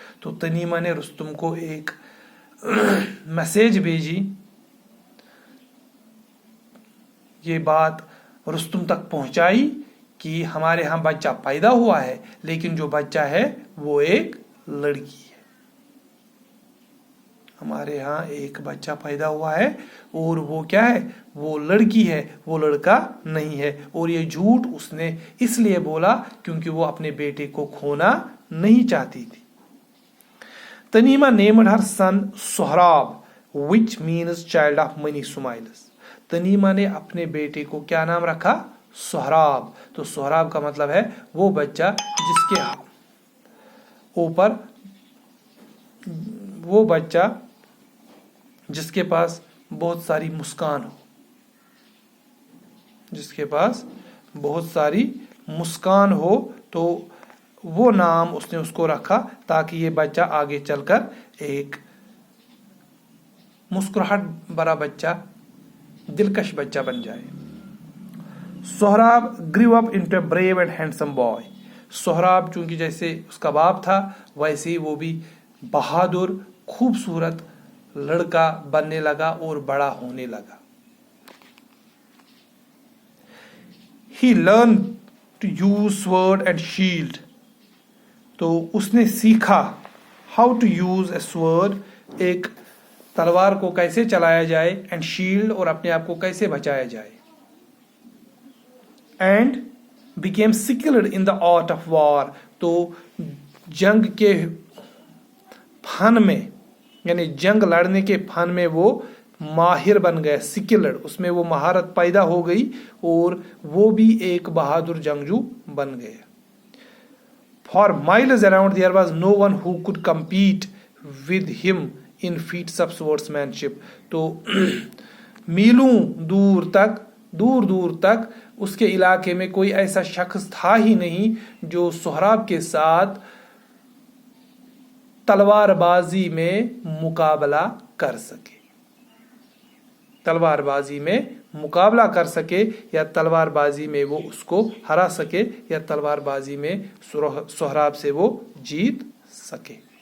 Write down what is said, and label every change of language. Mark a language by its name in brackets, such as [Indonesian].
[Hindi] तो तनीमा ने रुस्तुम को एक मैसेज भेजी, ये बात रुस्तुम तक पहुंचाई कि हमारे यहाँ बच्चा पैदा हुआ है, लेकिन जो बच्चा है वो एक लड़की है। हमारे यहाँ एक बच्चा पैदा हुआ है और वो क्या है, वो लड़की है, वो लड़का नहीं है। और ये झूठ उसने इसलिए बोला क्योंकि वो अपने बेटे को खोना नहीं चाहती थी। [English] Tanima named her son Sohrab, which means child of many smiles. [Hindi] तनीमा ने अपने बेटे को क्या नाम रखा? सोहराब। तो सोहराब का मतलब है वो बच्चा जिसके ऊपर, वो बच्चा जिसके पास बहुत सारी मुस्कान हो, जिसके पास बहुत सारी मुस्कान हो, तो वो नाम उसने उसको रखा ताकि ये बच्चा आगे चलकर एक मुस्कुराहट भरा बच्चा, दिलकश बच्चा बन जाए। Sohrab [English] Grew up into a brave and handsome boy. [Hindi] Sohrab चूंकि जैसे उसका बाप था, वैसे ही वो भी बहादुर, खूबसूरत लड़का बनने लगा और बड़ा होने लगा। [English] He learned to use sword and shield. [Hindi] तो उसने सीखा [English] how to use a sword, [Hindi] एक तलवार को कैसे चलाया जाए, [English] and shield, [Hindi] और अपने आप को कैसे बचाया जाए, [English] And became skilled in the art of war. [Hindi] तो जंग के फन में, यानी जंग लड़ने के फन में वो माहिर बन गया, स्किल्ड, उसमें वो महारत पैदा हो गई और वो भी एक बहादुर जंगजू बन गया। [English] For miles around there was no one who could compete with him in feats of swordsmanship. [Hindi] तो मीलों दूर दूर तक उसके इलाके में कोई ऐसा शख्स था ही नहीं जो सोहराब के साथ तलवारबाजी में मुकाबला कर सके, तलवारबाजी में मुकाबला कर सके, या तलवारबाजी में वो उसको हरा सके, या तलवारबाजी में सोहराब से वो जीत सके।